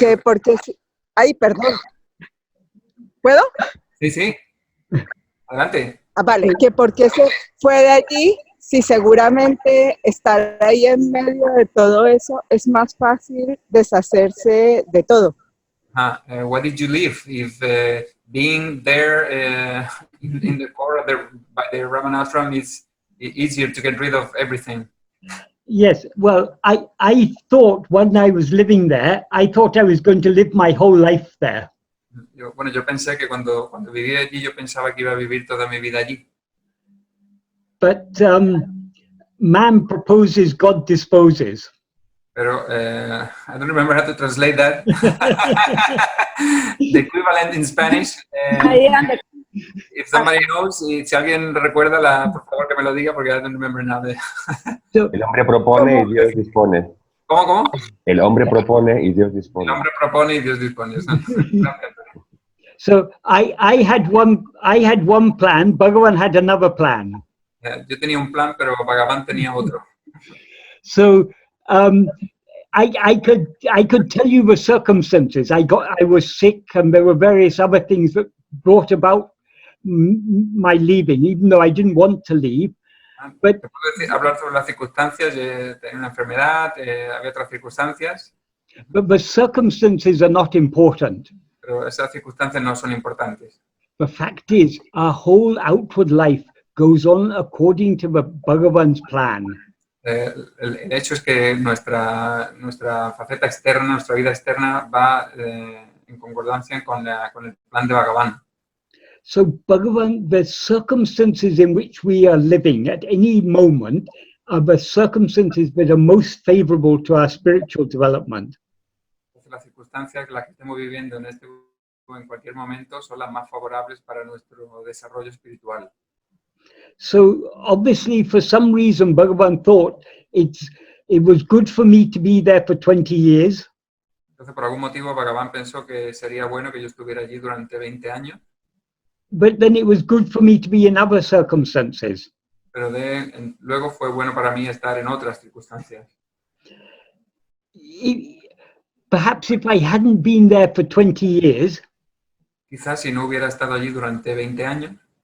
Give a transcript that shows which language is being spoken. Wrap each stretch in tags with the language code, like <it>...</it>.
<es>Que por qué... Ay, perdón. ¿Puedo? Sí. Adelante. Vale, que por qué se fue de allí, si seguramente estar ahí en medio de todo eso es más fácil deshacerse de todo.</es> <en>Why did you leave? If being there in the core of by the Ramana ashram is easier to get rid of everything. Yes, well, I thought when I was living there, I thought I was going to live my whole life there.</en> <es>Yo pensé que cuando viví allí, yo pensaba que iba a vivir toda mi vida allí.</es> <en>But man proposes, God disposes. Pero I don't remember how to translate that. The equivalent in Spanish. If somebody knows,</en> <es>si alguien recuerda, por favor que me lo diga, porque</es> <en>I don't remember now.</en> <es>El hombre propone y Dios dispone. ¿Cómo? El hombre propone y Dios dispone. El hombre propone y Dios dispone.</es> <en>So I had one plan, Bhagavan had another plan.</en> <es>Yo tenía un plan, pero Bhagavan tenía otro.</es> <en>So I could tell you the circumstances. I was sick, and there were various other things that brought about my leaving, even though I didn't want to leave. But</en> <es>hablar sobre las circunstancias, tenía una enfermedad, había otras circunstancias.</es> <en>But the circumstances are not important.</en> <es>Pero esas circunstancias no son importantes.</es> <en>The fact is, our whole outward life goes on according to the Bhagavan's plan.</en> <es>El hecho es que nuestra faceta externa, nuestra vida externa va en concordancia con el plan de Bhagavan.</es> <en>So Bhagavan, the circumstances in which we are living at any moment are the circumstances that are most favorable to our spiritual development.</en> <es>Entonces, las circunstancias que estemos viviendo o en cualquier momento son las más favorables para nuestro desarrollo espiritual.</es> <en>So obviously, for some reason, Bhagavan thought it was good for me to be there for 20 years.</en> <es>Entonces, por algún motivo, Bhagavan pensó que sería bueno que yo estuviera allí durante 20 años.</es> <en>But then it was good for me to be in other circumstances.</en> <es>Pero luego fue bueno para mí estar en otras circunstancias.</es> <en>Perhaps if I hadn't been there for 20 years,</en> <es>quizás si no hubiera estado allí durante 20 años,</es>